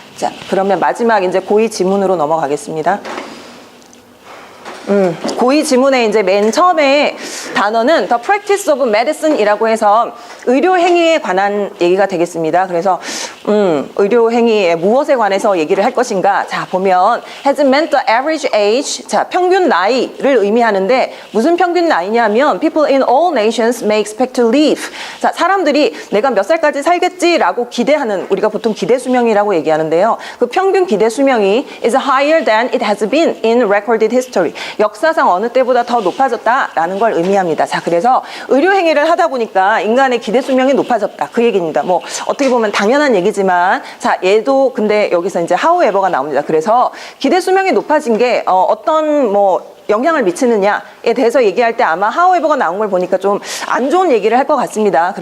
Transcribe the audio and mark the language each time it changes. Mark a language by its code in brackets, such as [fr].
[ko] 자, 그러면 마지막 이제 고의 지문으로 넘어가겠습니다. 고의 지문의 이제 맨 처음에 단어는 [en] the practice of medicine [ko] 이라고 해서 의료 행위에 관한 얘기가 되겠습니다. 그래서 의료 행위에 무엇에 관해서 얘기를 할 것인가? 자, 보면 [en] has meant the average age. [ko] 자, 평균 나이를 의미하는데 무슨 평균 나이냐면 [en] people in all nations may expect to live. [ko] 자, 사람들이 내가 몇 살까지 살겠지라고 기대하는 우리가 보통 기대 수명이라고 얘기하는데요. 그 평균 기대 수명이 [en] is higher than it has been in recorded history. [ko] 역사상 어느 때보다 더 높아졌다라는 걸 의미합니다. 자, 그래서 의료 행위를 하다 보니까 인간의 기대 수명이 높아졌다. 그 얘기입니다. 뭐 어떻게 보면 당연한 얘기지만 자, 얘도 근데 여기서 이제 however가 나옵니다. 그래서 기대 수명이 높아진 게 어떤 뭐 영향을 미치느냐에 대해서 얘기할 때 아마 however가 나온 걸 보니까 좀 안 좋은 얘기를 할 것 같습니다.